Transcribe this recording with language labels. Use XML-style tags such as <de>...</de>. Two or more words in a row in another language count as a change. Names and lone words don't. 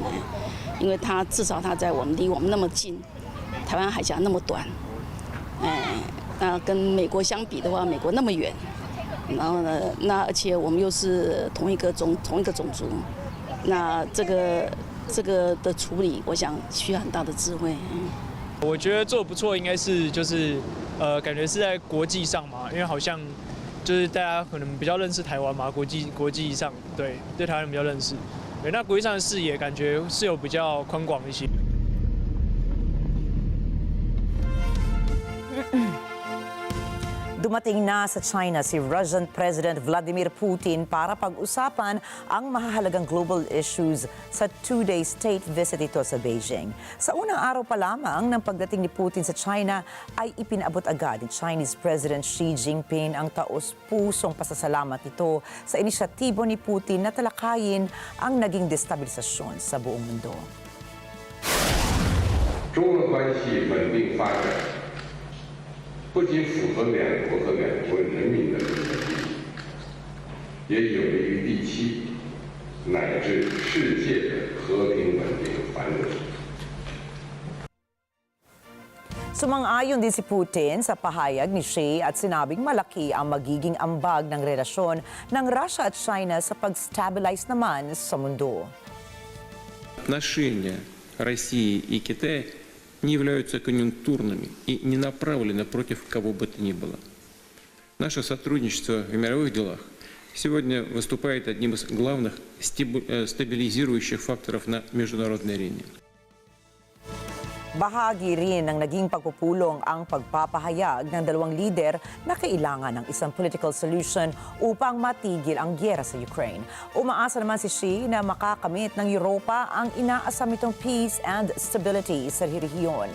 <zh>因为至少他在离我们那么近，台湾海峡那么短，那跟美国相比的话，美国那么远，然后呢，那而且我们又是同一个种族，那这个的处理，我想需要很大的智慧。我觉得做得不错，应该是感觉是在国际上嘛，因为好像就是大家可能比较认识台湾嘛，国际上对台湾人比较认识，对，那国际上的视野感觉是有比较宽广一些。</zh> <tl>Dumating na sa China si Russian President Vladimir Putin para pag-usapan ang mahahalagang</tl> <en>global issues</en> <tl>sa 2-day</tl> <en>state visit</en> <tl>ito sa Beijing. Sa unang araw pa lamang ng pagdating ni Putin sa China ay ipinabot agad ni Chinese President Xi Jinping ang taos-pusong pasasalamat nito sa inisyatibo ni Putin na talakayin ang naging destabilisasyon sa buong mundo.</tl> <zh>中俄关系稳定发展 不仅符合两国和两国人民的利益，也有利于地区乃至世界的和平稳定繁荣。</zh> <tl>Sumang-ayon din si Putin sa pahayag ni Xi at sinabing malaki ang magiging ambag ng relasyon ng Russia at China sa pag-stabilize naman sa mundo.</tl> <ru>Отношения России и Китая не являются конъюнктурными и не направлены против кого бы то ни было. Наше сотрудничество в мировых делах сегодня выступает одним из главных стабилизирующих факторов на международной арене.</ru> <tl>Bahagi rin ng naging pagpupulong ang pagpapahayag ng dalawang lider na kailangan ng isang</tl> <en>political solution</en> <tl>upang matigil ang gyera sa Ukraine. Umaasa naman si Xi na makakamit ng Europa ang inaasam nitong</tl> <en>peace and stability</en> <tl>sa rehiyon.</tl>